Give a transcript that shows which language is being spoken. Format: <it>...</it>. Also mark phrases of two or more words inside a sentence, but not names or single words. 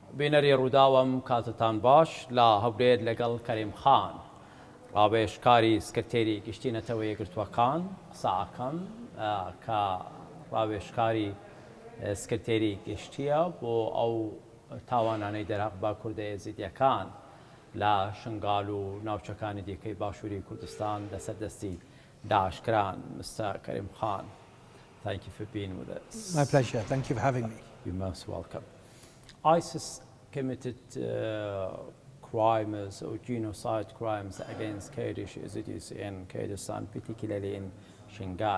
<ckb>بینەری ڕووداوم کاتتان باش لا هەولێر لەگەڵ کەریم خان ڕاوێژکاری سکرتێری گشتینەتەوە یەکگرتووەکان قسەکەم کە ڕاوێژکاری سکرتێری گشتیە بۆ ئەو تاوانانەی دەرەق بە کوردە یەزیدیەکان لە شنگال و ناوچەکانی دیکەی باشووری کوردستان لەسەر دەستی داعشکران.</ckb> <en>Mr. Karim Khan, thank you for being with us. My pleasure. Thank you for having me. You're most welcome. ISIS committed crimes or genocide crimes against Kurdish Yazidis in Kurdistan, particularly in Shingal.</en>